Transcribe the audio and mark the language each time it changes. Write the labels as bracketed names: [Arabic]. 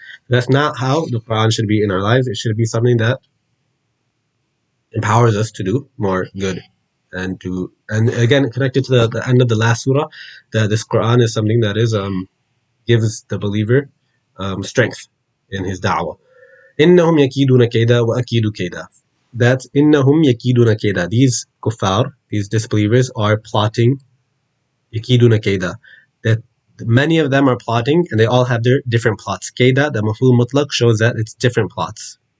[English] That's not how the Quran should be in our lives. It should be something that empowers us to do more good, and again, connected to the end of the last surah, that this Quran is something that gives the believer strength in his da'wah. [Arabic] إنهم يكيدون كيدا وأكيد كيدا. [English] That [Arabic] إنهم يكيدون كيدا. [English] These kuffar, these disbelievers, are plotting. [Arabic] يكيدون كيدا. [English] That many of them are plotting, and they all have their different plots. Keda, the maful mutlaq, shows that it's different plots.